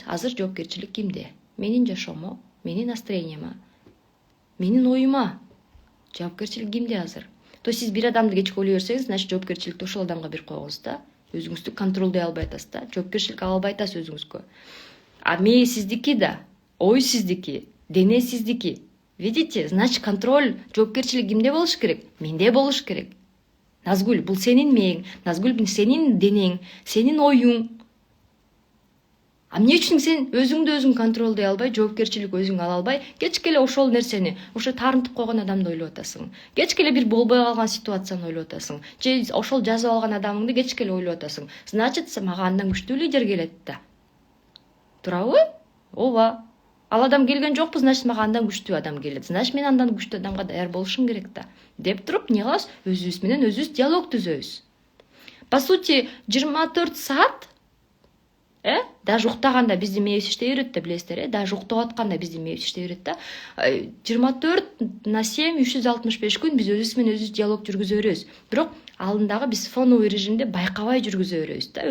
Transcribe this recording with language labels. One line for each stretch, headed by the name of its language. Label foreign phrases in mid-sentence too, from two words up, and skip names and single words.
Kyrgyz: Азыр жоопкерчилик кимде? Менин жашоомо, менин настроенияма, менин оюма. Жоопкерчилик кимде азыр? То сиз бир адамды кечке ойлой берсеңиз, значит жоопкерчиликти ошол адамга берип койгонсуз да. Өзүңүздү контролдой албай атасыз да. Жоопкерчилик ала албай атасыз өзүңүзгө. Мээ сиздики да, ой сиздики, дене сиздики.
Russian: Видите? Значит, контроль,
Kyrgyz: жоопкерчилик кимде болуш керек? Менде болуш керек. Назгүл, бул сенин мээң, Назгүл, бул сенин денең, сенин оюң. Эмне үчүн сен өзүң контролдой албай, жоопкерчилик өзүң ала албай, кечке эле ошол нерсени, ошо таарынтып койгон адамды ойлоп атасың. Кечке эле бир болбой калган ситуацияны ойлоп атасың. Же ошол жазып алган адамыңды кечке эле ойлоп атасың. Значит, мага андан күчтүү лидер келет да. Туурабы? Ооба. Ал адам келген жокпу, значит мага андан күчтүү адам келет. Значит мен андан күчтүү адамга даяр болушум керек да. Деп туруп эмне кылабыз? Өзүбүз менен өзүбүз диалог түзөбүз.
Russian: По сути,
Kyrgyz: 24 саат даже уктаганда биздин мээбиз иштей берет да, билесиздер, даже уктап атканда биздин мээбиз иштей берет да. 24/7 365 күн биз өзүбүз менен өзүбүз диалог жүргүзө беребиз. Бирок алдындагы биз
Russian: фоновый режимде
Kyrgyz: байкабай жүргүзө беребиз да.